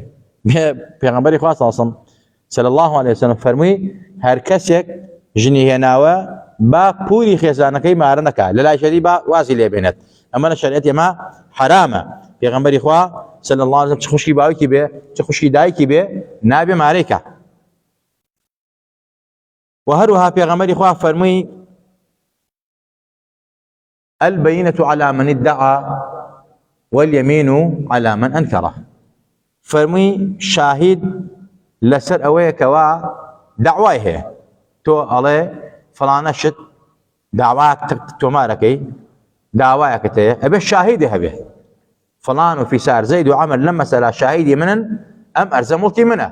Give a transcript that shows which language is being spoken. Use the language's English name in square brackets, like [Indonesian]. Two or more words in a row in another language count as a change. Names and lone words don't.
[Central Kurdish] پێغەمبەری خوا [Arabic] صلی الله عليه وسلم [Central Kurdish] فەرمووی هەر کەسێک ژنی هێناوە با پوری خێزانەکەی مارە نەکا، لە لای شەری با وازی لێبێنێت. ئەمە لە شەریعەتی ئێمە حرامە. پێغەمبەری خوا [Arabic] صلی الله عليه وسلم [Central Kurdish] چ خوشکی باوکی بێ چ خوشکی دایکی بێ نابێ مارەی کە. و هەروەها پێغەمبەری خوا فەرمووی [Arabic] البينة على من ادعى واليمين على من أنكره. [Central Kurdish] فەرمووی شاهید لەسەر ئەوەیە کەوا داوای هەیە، تۆ ئەڵێ فڵانە شت داواک تۆمارەکەی داوایەکەت هەیە، ئەبێ شاهیدی هەبێ فڵان و فیسار زەید و عەمەر لەم مەسەلا شاهیدی منن، ئەم ئەرزە موڵکی منە.